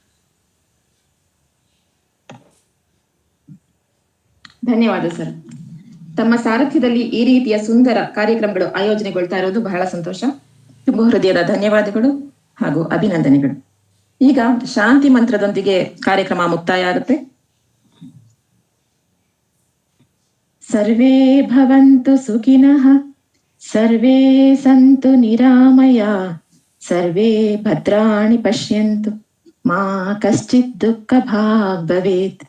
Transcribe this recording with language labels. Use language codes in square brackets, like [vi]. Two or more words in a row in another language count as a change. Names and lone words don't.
[kn] ಧನ್ಯವಾದ ಸರ್. ತಮ್ಮ ಸಾರಥ್ಯದಲ್ಲಿ ಈ ರೀತಿಯ ಸುಂದರ ಕಾರ್ಯಕ್ರಮಗಳು ಆಯೋಜನೆಗೊಳ್ತಾ ಇರೋದು ಬಹಳ ಸಂತೋಷ. ತುಂಬ ಹೃದಯದ ಧನ್ಯವಾದಗಳು ಹಾಗೂ ಅಭಿನಂದನೆಗಳು. ಈಗ ಶಾಂತಿ ಮಂತ್ರದೊಂದಿಗೆ ಕಾರ್ಯಕ್ರಮ ಮುಕ್ತಾಯ ಆಗುತ್ತೆ. [sa] ಸರ್ವೇ ಭವಂತು ಸುಖಿನಃ, ಸರ್ವೇ ಸಂತು ನಿರಾಮಯ, ಸರ್ವೇ ಭದ್ರಾಣಿ ಪಶ್ಯಂತು, ಮಾ ಕಶ್ಚಿತ್ ದುಃಖ ಭಾಗ್ ಭವೇತ್.